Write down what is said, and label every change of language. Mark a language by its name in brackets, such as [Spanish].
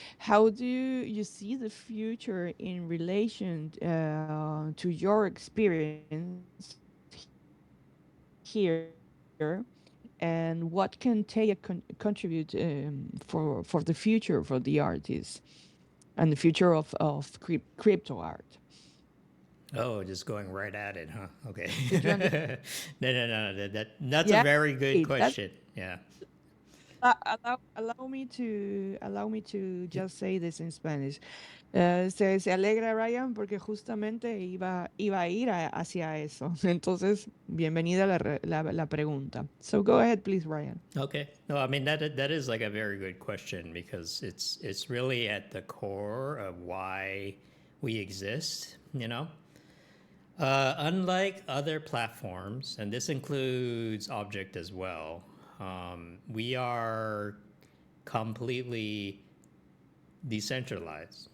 [English] How do you see the future in relation to your experience here, and what can Taya contribute for the future for the artists and the future of crypto art? Oh, just going right at it, huh? Okay. Did you understand? No. That's a Yeah, very good hey, that's question. Yeah. allow me to Y- just say this in Spanish. [Spanish] Se alegra Ryan porque justamente iba a ir hacia eso. Entonces, bienvenida la pregunta. [English] So go ahead, please, Ryan. Okay. No, I mean that is like a very good question because it's really at the core of why we exist. Unlike other platforms, and this includes Object as well, we are completely decentralized.